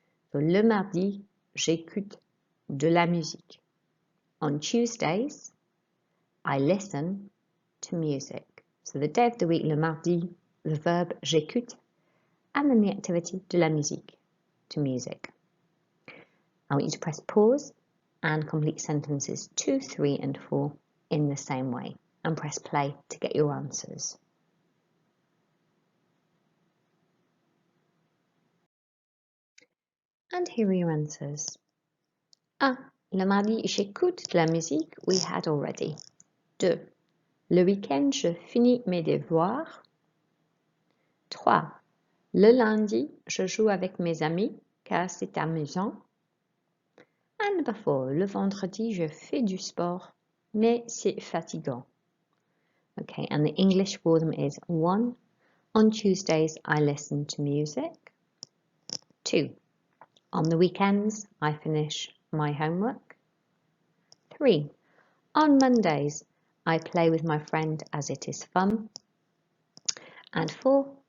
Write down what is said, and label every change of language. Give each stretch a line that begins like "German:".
French: So le mardi, j'écoute de la musique.
English: On Tuesdays, I listen to music. So the day of the week, le mardi, the verb j'écoute, and then the activity
French: de la musique,
English: to music. I want you to press pause and complete sentences 2, 3, and 4 in the same way, and press play to get your answers. And here are your answers. 1.
French: Le mardi, j'écoute de la musique.
English: We had already.
French: 2. Le week-end, je finis mes devoirs. 3. Le lundi, je joue avec mes amis car c'est amusant.
English: And number 4.
French: Le vendredi, je fais du sport, mais c'est fatigant.
English: Okay, and the English for them is 1. On Tuesdays, I listen to music. 2. On the weekends, I finish my homework. 3. On Mondays, I play with my friend as it is fun. And 4.